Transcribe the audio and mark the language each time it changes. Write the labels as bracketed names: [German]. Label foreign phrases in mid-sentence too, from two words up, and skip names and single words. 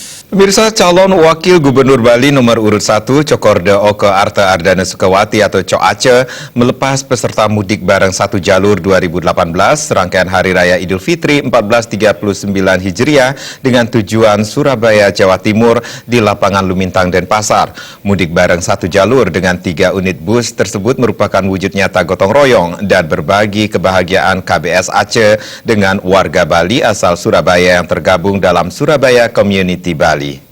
[Indonesian] Pemirsa, calon Wakil Gubernur Bali nomor urut 1 Cokorda Oke Arta Ardana Sukawati atau Cok Aceh melepas peserta mudik bareng satu jalur 2018 rangkaian Hari Raya Idul Fitri 1439 Hijriah dengan tujuan Surabaya, Jawa Timur di lapangan Lumintang, Denpasar. Mudik bareng satu jalur dengan 3 unit bus tersebut merupakan wujud nyata gotong royong dan berbagi kebahagiaan KBS Aceh dengan warga Bali asal Surabaya yang tergabung dalam Surabaya Community Bali.